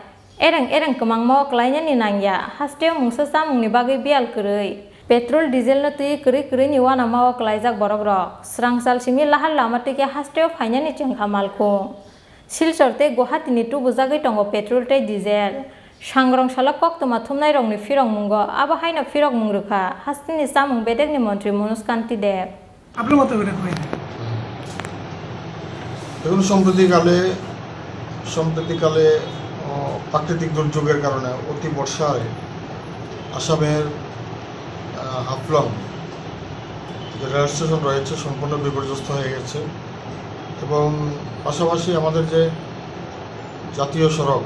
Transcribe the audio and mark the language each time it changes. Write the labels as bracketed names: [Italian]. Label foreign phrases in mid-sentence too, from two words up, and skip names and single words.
[Kok Borok] ereng kemangmo klaina ni nangya hasteo mungsa samungni bagai bial koroi [English] petrol diesel [Kok Borok] no tui korei ni wana mawa klaijak borok rok srangsal simi lahar lama tike hasteo phaina ni chengkha malkho Silchor tei Guwahati ni tubo jagai tongo petrol tei diesel sangrong salak koktuma thumnai rokni firok mungo aba haina firok mungrukha hastini samung bedek ni montri Manoj Kanti Deb [Bangla] আপনার মত করে কই দেখুন সম্প্রতিকালে প্রাকৃতিক দুর্যোগের কারণে অতি বর্ষায় আসামের হাফলং যে রেল স্টেশন রয়েছে সম্পূর্ণ বিপর্যস্ত হয়ে গেছে এবং পাশাপাশি আমাদের যে জাতীয় সড়ক